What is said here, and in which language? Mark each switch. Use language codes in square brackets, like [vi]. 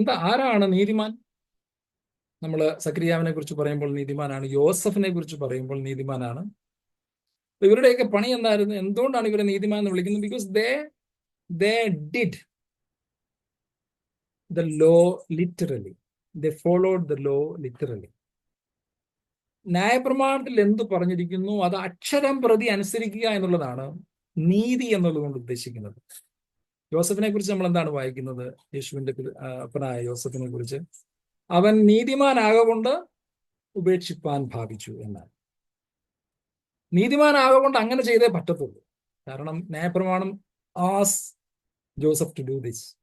[ml] ആരാണ് നീതിമാൻ? നമ്മൾ സക്രിയാവിനെ കുറിച്ച് പറയുമ്പോൾ നീതിമാനാണ്. യോസഫിനെ കുറിച്ച് പറയുമ്പോൾ നീതിമാനാണ്. ഇവരുടെയൊക്കെ പണി എന്തായിരുന്നു? എന്തുകൊണ്ടാണ് ഇവരെ നീതിമാൻ എന്ന് വിളിക്കുന്നത്? [en] Because they did the law literally. They followed the law literally. [ml] ന്യായപ്രമാണത്തിൽ എന്ത് പറഞ്ഞിരിക്കുന്നു അത് അക്ഷരം പ്രതി അനുസരിക്കുക എന്നുള്ളതാണ് നീതി എന്നുള്ളതുകൊണ്ട് ഉദ്ദേശിക്കുന്നത്. യോസഫിനെ കുറിച്ച് നമ്മൾ എന്താണ് വായിക്കുന്നത്? യേശുവിന്റെ അപ്പനായ യോസഫിനെ കുറിച്ച്, അവൻ നീതിമാനാകൊണ്ട് ഉപേക്ഷിപ്പാൻ ഭാവിച്ചു എന്നാണ്. നീതിമാനാകൊണ്ട് അങ്ങനെ ചെയ്തേ പറ്റത്തുള്ളൂ. കാരണം ന്യായപ്രമാണം [en] As Joseph to do this.